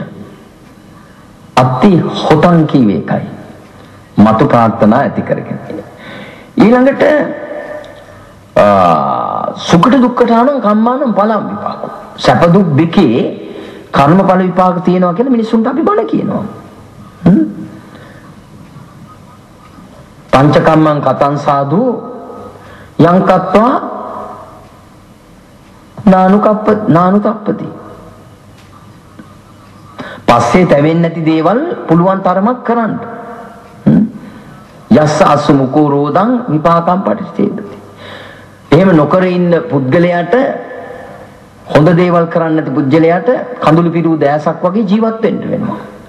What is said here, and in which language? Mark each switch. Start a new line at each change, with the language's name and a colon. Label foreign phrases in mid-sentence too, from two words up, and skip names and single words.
Sinhala: අති හොතන් කියවේ එකයි. මතු ප්‍රාර්ථනා ඇති කරගෙන.
Pali: ඊළඟට සුඛට දුක්ඛටානම් කම්මානම් පලම් විපාකෝ.
Sinhala: සැප දුක් දෙකේ කර්මඵල විපාක තියෙනවා කියලා මිනිස්සුන්ට අපි බණ කියනවා.
Pali: පංචකම්මං කතං සාදු යං කତ୍වා නානුකප්පති.
Sinhala: පස්සේ තැවෙන්නේ නැති දේවල් පුළුවන් තරමක් කරන්න.
Pali: යස්ස අසුමුකෝ රෝදං විපාකම් පටිච්චේදති.
Sinhala: එහෙම නොකර ඉන්න පුද්ගලයාට හොඳ දේවල් කරන්න නැති පුද්ගලයාට කඳුළු පිරූ දෑසක් වගේ ජීවත් වෙන්න වෙනවා.